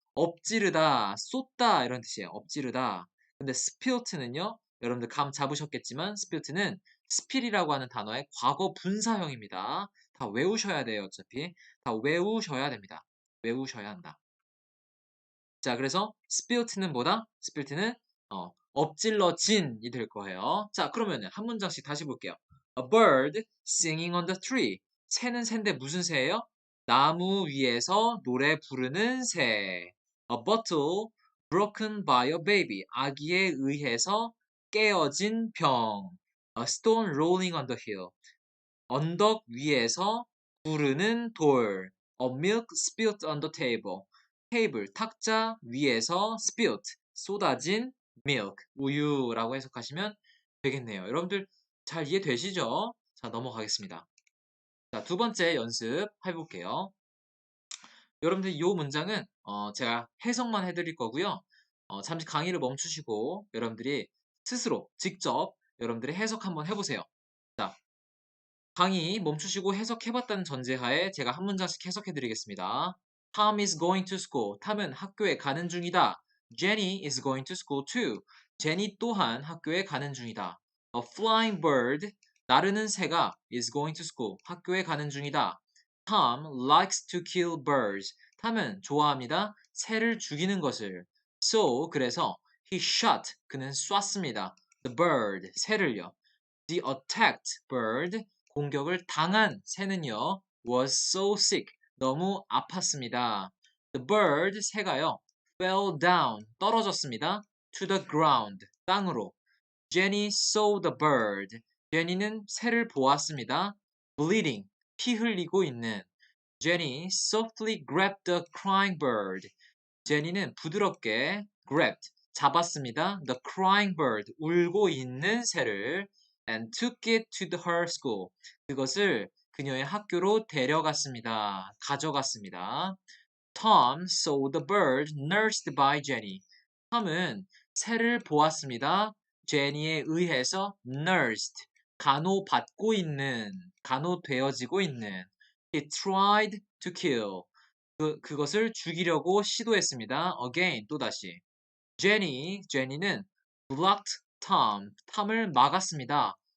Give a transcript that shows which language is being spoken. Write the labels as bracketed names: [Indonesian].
[Korean] 엎지르다, 쏟다 이런 뜻이에요. 엎지르다. 근데 spilt는요, 여러분들 감 잡으셨겠지만 spilt는 spill이라고 하는 단어의 과거 분사형입니다. 다 외우셔야 돼요, 어차피. 다 외우셔야 됩니다. 외우셔야 한다. 자, 그래서 spilt는 뭐다? spilt는 엎질러진이 될 거예요. 자, 그러면 한 문장씩 다시 볼게요. [English] A bird singing on the tree. [Korean] 새는 새인데 무슨 새예요? 나무 위에서 노래 부르는 새. [English] A bottle broken by a baby. [Korean] 아기에 의해서 깨어진 병. [English] A stone rolling on the hill. [Korean] 언덕 위에서 구르는 돌. [English] A milk spilled on the table. [Korean] 테이블, 탁자 위에서 spilled, 쏟아진 milk, 우유라고 해석하시면 되겠네요. 여러분들 잘 이해되시죠? 자, 넘어가겠습니다. 자, 두 번째 연습 해볼게요. 여러분들 이 문장은 제가 해석만 해드릴 거고요. 잠시 강의를 멈추시고 여러분들이 스스로 직접 여러분들이 해석 한번 해보세요. 자, 강의 멈추시고 해석해봤다는 전제하에 제가 한 문장씩 해석해드리겠습니다. [English] Tom is going to school. [Korean] 탐은 학교에 가는 중이다. [English] Jenny is going to school too. [Korean] 제니 또한 학교에 가는 중이다. [English] A flying bird. [Korean] 나르는 새가 [English] is going to school. [Korean] 학교에 가는 중이다. [English] Tom likes to kill birds. [Korean] 탐은 좋아합니다. 새를 죽이는 것을. [English] So, [Korean] 그래서 [English] he shot. [Korean] 그는 쐈습니다. [English] The bird. [Korean] 새를요. [English] The attacked bird. [Korean] 공격을 당한 새는요. [English] was so sick. [Korean] 너무 아팠습니다. [English] The bird, [Korean] 새가요. [English] fell down, [Korean] 떨어졌습니다. [English] to the ground, [Korean] 땅으로. [English] Jenny saw the bird. [Korean] 제니는 새를 보았습니다. bleeding, 피 흘리고 있는. [English] Jenny softly grabbed the crying bird. [Korean] 제니는 부드럽게 grabbed, 잡았습니다. [English] The crying bird, [Korean] 울고 있는 새를 [English] and took it to her school. [Korean] 그것을 그녀의 학교로 데려갔습니다. 가져갔습니다. [English] Tom saw the bird nursed by Jenny. [Korean] 톰은 새를 보았습니다. 제니에 의해서 nursed, 간호받고 있는, 간호되어지고 있는. [English] He tried to kill. [Korean] 그것을 죽이려고 시도했습니다. [English] Again, [Korean] 또다시. 제니는 blocked 톰을 막았습니다.